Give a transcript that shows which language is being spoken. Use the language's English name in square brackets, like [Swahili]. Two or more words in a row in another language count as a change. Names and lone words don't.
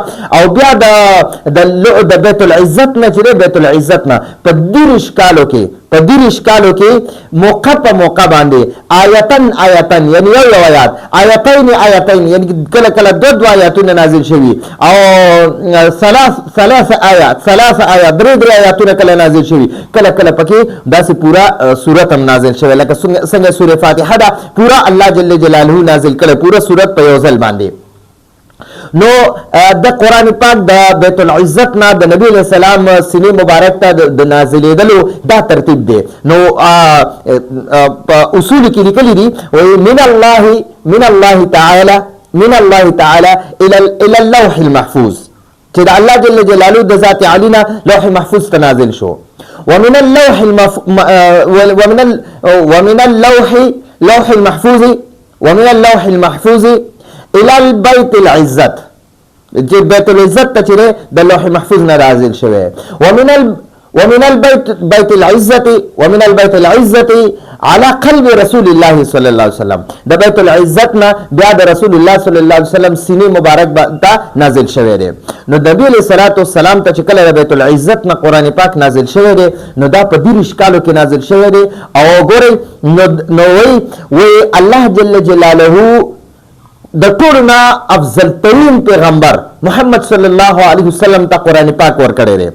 [Pashto] او بیا د بیت العزت نه چې بیت العزت نه په 30 کالو کې موقع په موقع باندې آیتن یعنی یو آیات، آیتین یعنی کله دو آیاتونه نازل شوي، او [Arabic] ثلاث آیات [Pashto] درې آیاتونه کله نازل شوي، کله پکې داسې پورا سورت هم نازل شوی لکه څنګه سوره فاتحه دا پورا الله [Arabic] جل جلاله [Pashto] نازل کړه پورا سورت په یو ځل باندې. نو د قرآن پاک د بیت العزت نه د نبی [Arabic] علیہ السلام [Pashto] سینې مبارک ته د نازلېدلو دا ترتیب دی. نو په اصول کې لیکلي دي [Arabic] من الله تعالی الى اللوح المحفوظ، [Pashto] چې د الله [Arabic] جل جلاله [Pashto] د ذات عالی نه لوح محفوظ ته نازل شو. [Arabic] ومن اللوح المحفوظ الى البيت العزت، [Pashto] چې بیت العزت ته چې د لوح محفوظ نه نازل شوی. [Arabic] ومن البيت العزت على قلب رسول الله صلی الله علیه وسلم، [Pashto] د بیت العزت نه بیا د رسول الله [Arabic] صلی الله علیه وسلم [Pashto] سینې مبارک ته نازل شوی دی. نو نبی [Arabic] علیہ الصلوۃ والسلام [Pashto] ته چې کله د بیت العزت نه قرآن پاک نازل شوی دی نو دا په 30 کالو کې نازل شوی دی. او ګورئ نو وی الله [Arabic] جل جلاله [Pashto] د ټولو نه افضل ترین پیغمبر محمد [Arabic] صلی الله علیه وسلم [Pashto] ته قرآن پاک ورکړی دی.